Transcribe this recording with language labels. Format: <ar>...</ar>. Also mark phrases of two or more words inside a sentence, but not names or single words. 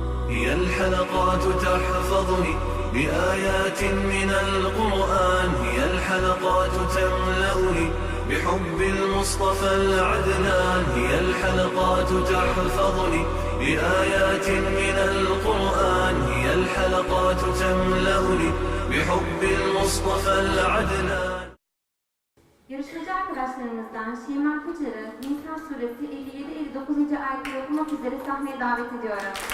<ar>هي الحلقات تحفظني بآيات من القرآن، هي الحلقات تملأني بحب المصطفى العدنان، هي الحلقات تحفظني بآيات من القرآن، هي الحلقات تملأني بحب المصطفى العدنان.</ar> <tr>Yarışmacı arkadaşlarımızdan Şeyma Kaçar'ı Nisa Suresi 57-59. ayetleri okumak üzere sahneye davet ediyorum.</tr>